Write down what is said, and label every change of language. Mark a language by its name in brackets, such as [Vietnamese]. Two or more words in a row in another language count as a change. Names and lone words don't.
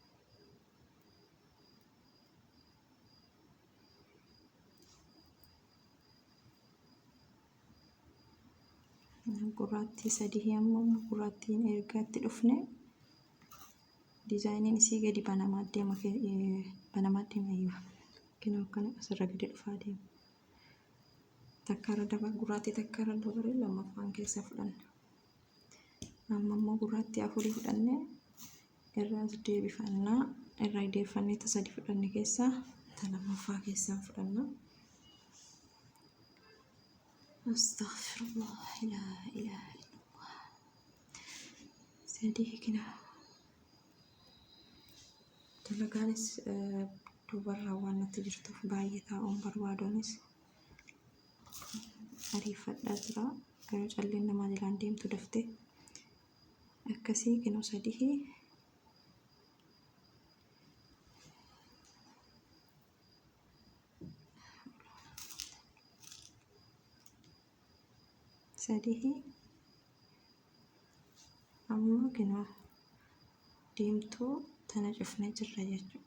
[Oromo] gurraattii sadii ammoo gurraattiin ergaatti dhufne dizaayiniin isii gadi banamaa deema iyyuu kennu kana asirra gadi dhufaa deema. Takkaarra dabar gurraattii takkaarra dabaree lammaffaan keessa fudhanna. Amma immoo gurraattii afurii fudhannee irraas deebifannaa. Irraa deebifannee ta sadii fudhanne keessaa ta lammaffaa keessaa fudhanna. [Arabic] أستغفر الله، لا إله إلا الله. [Oromo] Sadii kina dalagaanis dubarraa waan natti jirtuuf baay'ee taa'uun barbaadonis ariifadhaa jira. Garuu calleen namaa jalaan deemtu daftee akkasii kinoo sadii amma kinoo diimtuu tana cufnee jirra jechuudha.